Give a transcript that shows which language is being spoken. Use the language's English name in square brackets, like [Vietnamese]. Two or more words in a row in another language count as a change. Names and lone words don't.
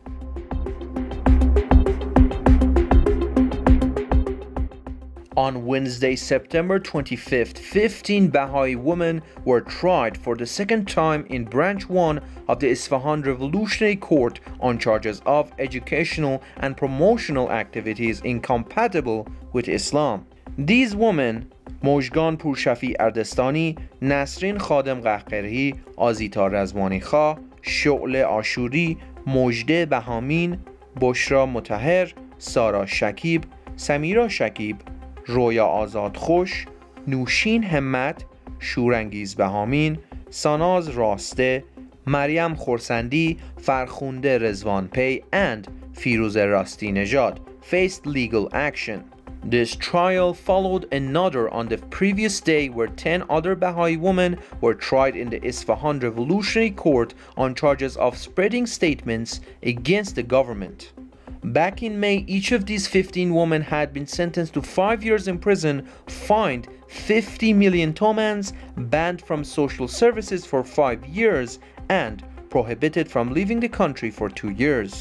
[English] On Wednesday, September 25th, 15 Baha'i women were tried for the second time in Branch 1 of the Isfahan Revolutionary Court on charges of educational and promotional activities incompatible with Islam. These women, Mojgan Purshafi Ardestani, Nasrin Khadem Qahqarhi, Azita Razwani Kha, Shu'le Ashuri, Mojde Bahamin, Bushra Mutahher, Sara Shakib, Samira Shakib, رویا آزاد خوش، نوشین همت، شورانگیز بهامین، ساناز راسته، مریم خورسندی، فرخنده رضوان پی, and فیروز راستی نژاد faced legal action. This trial followed another on the previous day where 10 other Baha'i women were tried in the Isfahan Revolutionary Court on charges of spreading statements against the government. Back in May, each of these 15 women had been sentenced to 5 years in prison, fined 50 million tomans, banned from social services for 5 years, and prohibited from leaving the country for 2 years.